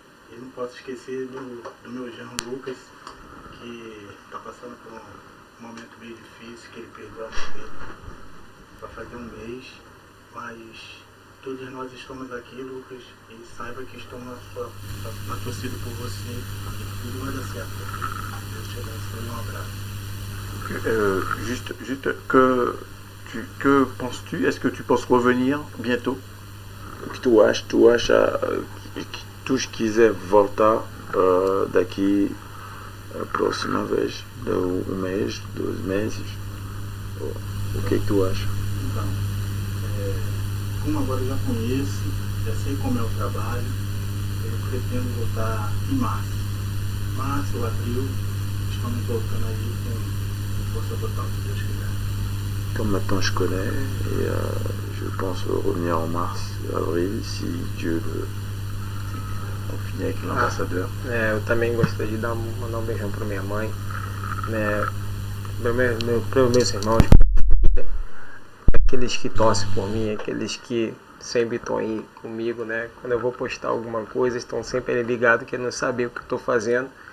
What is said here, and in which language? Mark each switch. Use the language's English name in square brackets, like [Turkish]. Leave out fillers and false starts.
[Portuguese] E não posso esquecer do meu genro Lucas, que está passando por um momento meio difícil, que ele perdeu a mãe dele. Vai fazer um mês, mas todos nós estamos aqui, Lucas, e saiba que estamos na torcida por você e que tudo vai dar certo. Deus te abençoe, um abraço. [French] Juste que penses-tu? Est-ce que tu penses revenir bientôt? [Portuguese] O que tu quiser voltar daqui a próxima vez, mês, 2 meses? O que tu acha? Então, como agora eu já conheço, já sei como é o trabalho, eu pretendo voltar em março ou abril, estamos voltando aí com força total, se Deus quiser. [French] Comme maintenant je connais, et je pense revenir en mars, avril, si Dieu veut. On finit avec l'ambassadeur. [Portuguese] Eu também gostaria de mandar um beijão para minha mãe, né, para os meus irmãos, aqueles que torcem por mim, aqueles que sempre estão aí comigo, né? Quando eu vou postar alguma coisa, estão sempre ali ligados, querendo saber o que eu estou fazendo.